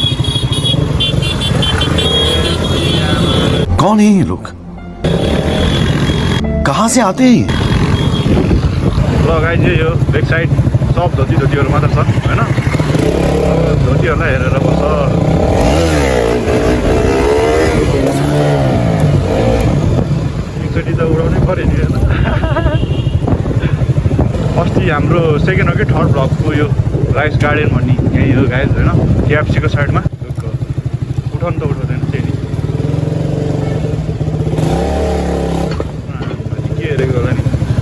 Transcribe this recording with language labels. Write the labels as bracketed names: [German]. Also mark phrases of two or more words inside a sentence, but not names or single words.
[Hindi] कौन है ये लोग कहाँ से आते हैं [Nepali] ल गाइस यही हो [English] back side [Nepali] सब धोतीहरू मात्र छन् होइन धोतीहरूलाई हेरेर बस्छ एकचोटि त उडाउनै पऱ्यो नि होइन अस्ति हाम्रो सेकेन्ड हो कि थर्ड ब्लकको यो राइस गार्डन भन्ने यहीँ हो गाइस होइन केएफसीको साइडमा उठाउनु त उठाउँदैन त्यही नि के हेरेको होला नि